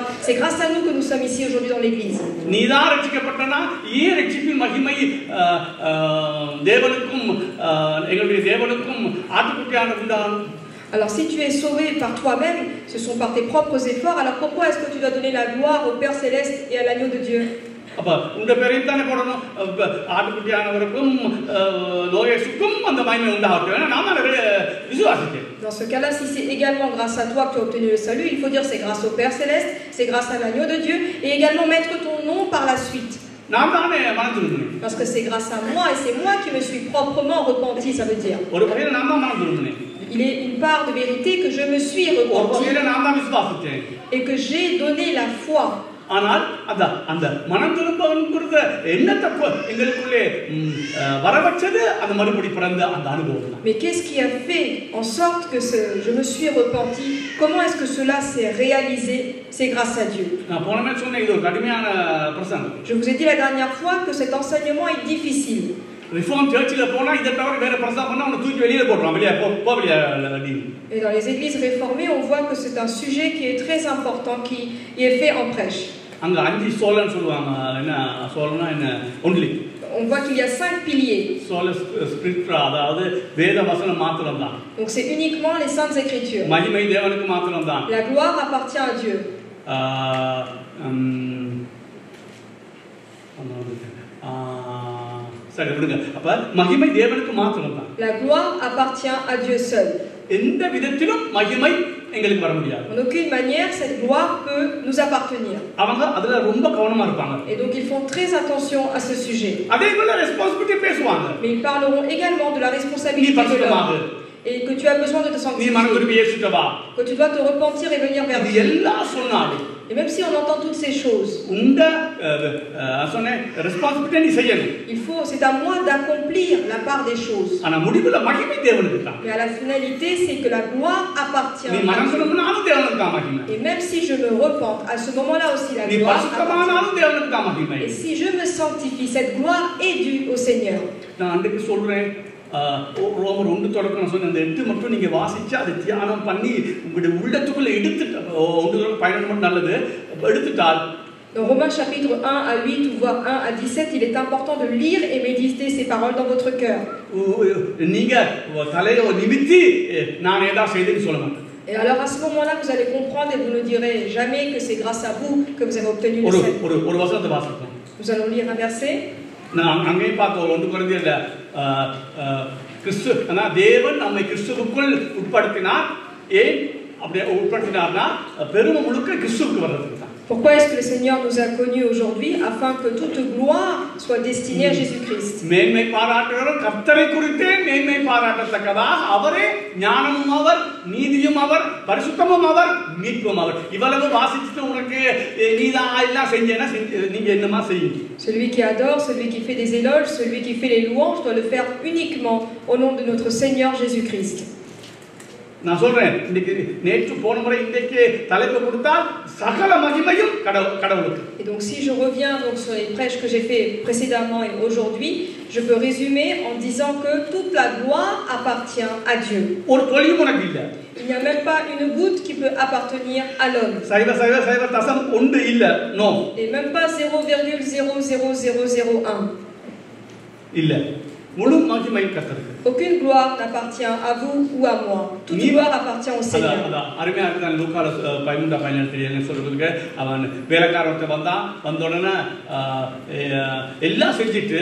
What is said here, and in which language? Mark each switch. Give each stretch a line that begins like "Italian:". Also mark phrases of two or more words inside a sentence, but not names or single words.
French: C'est grâce à nous que nous sommes ici aujourd'hui dans l'église. Alors si tu es sauvé par toi-même, ce sont par tes propres efforts, alors pourquoi est-ce que tu dois donner la gloire au Père Céleste et à l'agneau de Dieu?
Tamil: அப்ப உங்க பேரையும் தானே போடணும். ஆட்டுக்குட்டியானவருக்கும் லோயேசுக்கும் அந்த மகிமை உண்டாகட்டும். ஏன்னா நாம விசுவாசிக்கிறேன்.
French: Dans ce cas-là, si c'est également grâce à toi que tu as obtenu le salut, il faut dire c'est grâce au Père Céleste, c'est grâce à l'agneau de Dieu, et également mettre ton nom par la suite. Parce que c'est grâce à moi et c'est moi qui me suis proprement repenti, ça veut dire. Il est une part de vérité que je me suis repenti et que j'ai donné la foi.
Tamil: ஆனால் அந்த மனம் திரும்புகிற எண்ணத்தை எங்களுக்குள்ளே வரவச்சது அது மறுபடி பிறந்த அந்த அனுபவம்.
French: Mais qu'est-ce qui a fait en sorte que je me suis repenti? Comment est-ce que cela s'est réalisé? C'est grâce à Dieu.
Tamil: நான் போனமே சொன்னேன் இது ஒரு கடுமையான பிரசங்கம்.
French: Je vous ai dit la dernière fois que cet enseignement est difficile.
English: Reform Church
Tamil: ல போனா இத தவிர வேற பிரசங்கம் பண்ணா உன்னை தூக்கி வெளியில போடுறான். வெளிய வெளிய.
French: Et dans les églises réformées, on voit que c'est un sujet qui est très important qui est fait en prêche.
Tamil: அங்க அஞ்சு சோலன்னு சொல்லுவாங்க. என்ன சோலனா என்ன only.
French: On voit qu'il y a 5 piliers.
Tamil: சோல ஸ்பிரிச்சுவல் அதாவது வேத வசனம் மாத்திரம் தான்.
French: Donc c'est uniquement les saintes écritures.
Tamil: மகிமை தேவனுக்கு மாத்திரம் தான்.
French: La gloire appartient à Dieu.
Tamil: சரி விடுங்க. அப்ப மகிமை தேவனுக்கு மாத்திரம் தான்.
French: La gloire appartient à Dieu seul.
Tamil: எந்த விதத்திலும் மகிமை எங்களுக்கு வர முடியாது.
French: En aucune manière cette gloire peut nous appartenir.
Tamil: அவங்க அதுல ரொம்ப கவனமா இருப்பாங்க.
French: Et donc ils font très attention à ce sujet.
Tamil: அதே போல ரெஸ்பான்சிபிலிட்டி பேசுவாங்க.
French: Mais ils parleront également de la responsabilité de l'homme. Et que tu as besoin de te sanctifier. Que tu dois te repentir et venir vers Dieu. Et même si on entend toutes ces choses, il faut, c'est à moi d'accomplir la part des choses. Mais à la finalité, c'est que la gloire appartient à Dieu. Et même si je me repente, à ce moment-là aussi la gloire appartient. Et si je me sanctifie, cette gloire est due au Seigneur.
Tamil: ரோமர் 1 தொடக்கம் நான் சொன்ன அந்த 8 மட்டும் நீங்க வாசிச்சு அதை தியானம் பண்ணி உங்களுடைய உள்ளத்துக்குள்ள எடுத்துட்டு 1 தொடக்கம் 12 மட்டும் நல்லது எடுத்துட்டால்
French: Dans Romains chapitre 1 à 8 ou voire 1 à 17, il est important de lire et méditer ces paroles dans votre cœur.
Tamil: நீங்க தலையை நிமித்தி நான் ஏதா செய்தேன்னு சொல்ல மாட்டேன்.
French: Et alors à ce moment-là, vous allez comprendre et vous ne direz jamais que c'est grâce à vous que vous avez obtenu le salut.
Tamil: ஒரு வசனத்தை வாசிப்போம்.
French: Nous allons lire un verset.
Tamil: நான் அங்கே பார்த்தோம் 1 கொரிந்தியர்ல கிறிஸ்து அனா தேவன் நம்மை கிறிஸ்துவுக்குள் உட்படுத்தினார். ஏன் அப்படி உட்படுத்தினார்னா பெருமை முழுக்க கிறிஸ்துவுக்கு வர்றதுக்கு தான்.
French: Pourquoi est-ce que le Seigneur nous a connus aujourd'hui? Afin que toute gloire soit destinée à Jésus-Christ.
Tamil: மேன்மை பாராட்டுகிறவர் கர்த்தரை குறித்தே மேன்மை பாராட்டத்தக்கதாக அவரே ஞானமும் அவர் நீதியும் அவர் பரிசுத்தமும் அவர் மீட்பும் அவர். இவ்வளவு வாசிச்சுட்டு உனக்கு நீதான் எல்லாம் செஞ்சேன்னா நீங்க என்னமா செய்யுங்க?
French: Celui qui adore, celui qui fait des éloges, celui qui fait les louanges doit le faire uniquement au nom de notre Seigneur Jésus-Christ.
Tamil: நான் சொல்றேன் இன்னைக்கு நேற்று போன முறை இன்னைக்கு தலைப்பு கொடுத்தால் சகல மகிமையும் கடவுளுக்கு.
French: Et donc si je reviens donc sur les prêches que j'ai fait précédemment et aujourd'hui, je peux résumer en disant que toute la gloire appartient à Dieu.
Tamil: ஒரு தொழிலும் உனக்கு இல்ல.
French: Il n'y a même pas une goutte qui peut appartenir à l'homme.
Tamil: தசம் ஒன்று இல்ல. நோ.
French: Et même pas 0,00001.
Tamil: இல்ல. முழு மகிமையும் கர்த்தருக்கு.
French: Aucune gloire n'appartient à vous ou à moi. Toute gloire appartient au Seigneur.
Tamil: அருமையா இருக்கு. லூக்கா 13:17 சொல்றதுக்கு அவன் வேலைக்காரன் வந்தோடனே எல்லாம் செஞ்சிட்டு